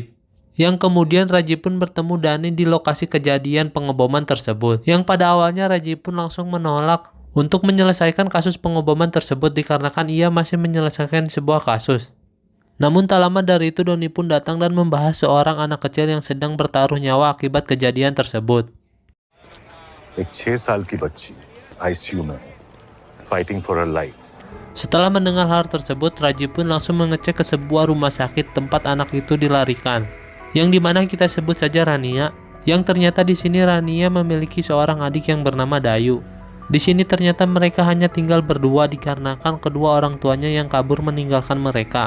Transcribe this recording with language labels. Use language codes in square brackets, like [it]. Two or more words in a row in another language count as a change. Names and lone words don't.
[id] Yang kemudian Rajiv pun bertemu Dani di lokasi kejadian pengeboman tersebut. Yang pada awalnya Rajiv pun langsung menolak untuk menyelesaikan kasus pengeboman tersebut dikarenakan ia masih menyelesaikan sebuah kasus. Namun tak lama dari itu Doni pun datang dan membahas seorang anak kecil yang sedang bertaruh nyawa akibat kejadian tersebut. [hi] एक 6 साल की बच्ची आईसीयू में [en] fighting for her life. [id] Setelah mendengar hal tersebut, Rajiv pun langsung mengecek ke sebuah rumah sakit tempat anak itu dilarikan, yang dimana kita sebut saja Rania. Yang ternyata di sini Rania memiliki seorang adik yang bernama Dayu. Di sini ternyata mereka hanya tinggal berdua dikarenakan kedua orang tuanya yang kabur meninggalkan mereka.